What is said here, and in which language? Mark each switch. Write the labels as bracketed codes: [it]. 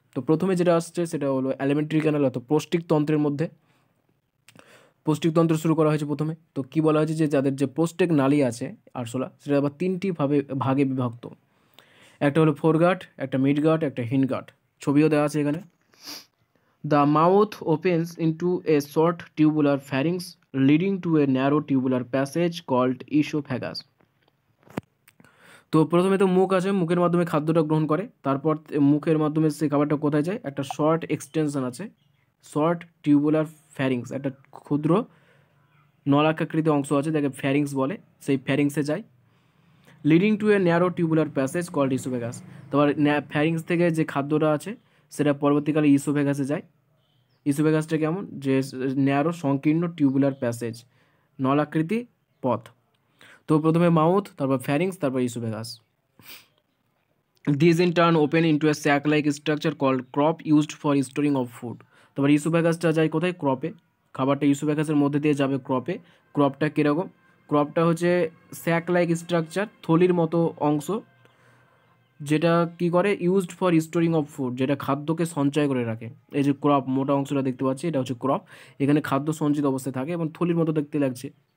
[bn] তো প্রথমে যেটা আসছে সেটা হলো অ্যালিমেন্টারি ক্যানাল, অর্থাৎ পৌষ্টিকতন্ত্রের মধ্যে। পৌষ্টিকতন্ত্র শুরু করা হয়েছে প্রথমে। তো কি বলা হয়েছে, যে যাদের যে প্রোস্টেট নালী আছে আরশোলা, সেটা আবার 3টি ভাগে বিভক্ত। একটা হলো ফোরগাট, একটা মিডগাট, একটা হিন্ডগাট। ছবিও দেওয়া আছে এখানে। [en] The mouth opens into a short tubular pharynx leading to a narrow tubular passage called esophagus. [bn] তো প্রথমে তো মুখ আছে, মুখের মাধ্যমে খাদ্যটা গ্রহণ করে, তারপর মুখের মাধ্যমে সেই খাবারটা কোথায় যায়, একটা শর্ট এক্সটেনশন আছে, শর্ট টিউবুলার ফ্যারিংস, একটা ক্ষুদ্র নলাকাকৃতি অংশ আছে, যাকে ফ্যারিংস বলে, সেই ফ্যারিংসে যায়। [en] Leading to a narrow tubular passage called oesophagus. [bn] তারপর ফ্যারিংস থেকে যে খাদ্যটা আছে সেটা পরবর্তীকালে ইসোফেগাসে যায়। ইসোফেগাসটা কেমন, যে ন্যারো সংকীর্ণ টিউবুলার প্যাসেজ, নলাকৃতি পথ। তো প্রথমে মাউথ, তারপর ফ্যারিংস, তারপর oesophagus. [en] These in turn open into a sac-like structure called crop used for storing of food. [bn] তারপর ইসোফেগাসটা যায় কোথায়, ক্রপে। খাবারটা ইসোফেগাসের মধ্যে দিয়ে যাবে ক্রপে। ক্রপটা কীরকম, ক্রপটা হচ্ছে স্যাক লাইক স্ট্রাকচার, থলির মতো অংশ, যেটা কি করে, [en] used for storing of food, [bn] যেটা খাদ্যকে সঞ্চয় করে রাখে। এই যে ক্রপ, মোটা অংশটা দেখতে পাচ্ছি, এটা হচ্ছে ক্রপ। এখানে খাদ্য সঞ্চিত অবস্থায় থাকে এবং থলির মতো দেখতে লাগছে।